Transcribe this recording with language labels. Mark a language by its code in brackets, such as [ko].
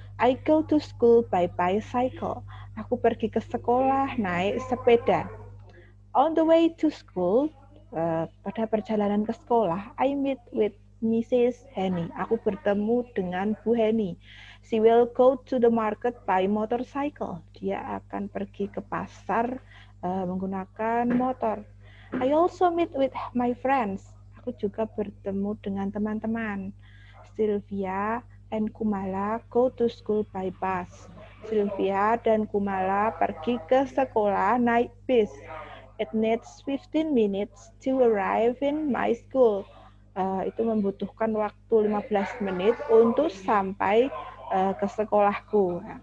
[en] I go to school by bicycle. [id] Aku pergi ke sekolah naik sepeda. [en] On the way to school, [id] pada perjalanan ke sekolah, [en] I meet with Mrs. Henny. [id] Aku bertemu dengan Bu Henny. [en] She will go to the market by motorcycle. [id] Dia akan pergi ke pasar menggunakan motor. [en] I also meet with my friends. [id] Aku juga bertemu dengan teman-teman. [en] Sylvia and Kumala go to school by bus. [id] Sylvia dan Kumala pergi ke sekolah naik bis. [en] It needs 15 minutes to arrive in my school. [id] Itu membutuhkan waktu 15 menit untuk sampai ke sekolahku.